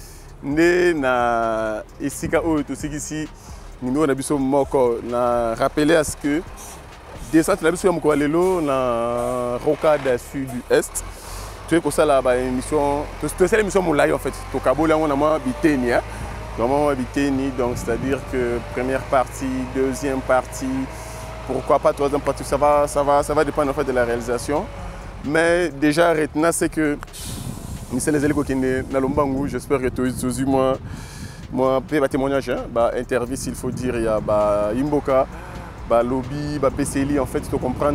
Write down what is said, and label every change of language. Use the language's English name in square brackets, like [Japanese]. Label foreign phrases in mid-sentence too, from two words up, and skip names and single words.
[Lingala] nde na esika oyo tosikisi numéro na biso moko na [French] rappeler à ce que [Lingala] descente na biso ya mokolo lelo [French] na Rocade Sud-Est tu es [Lingala] kosala ba [French] émission to c'est l'émission molai en fait [Lingala] to kaboli yango na mwa biteni [French] hein vraiment biteni donc c'est-à-dire que première partie, deuxième partie, pourquoi pas troisième partie, ça va dépendre en fait de la réalisation. Mais déjà, retenez, c'est que Michel les élèves qui sont dans l'Ombangu, j'espère que tu as eu moi témoignage, interview s'il faut dire, il y a Imboka, Lobby, PCLI, en fait, tu comprends.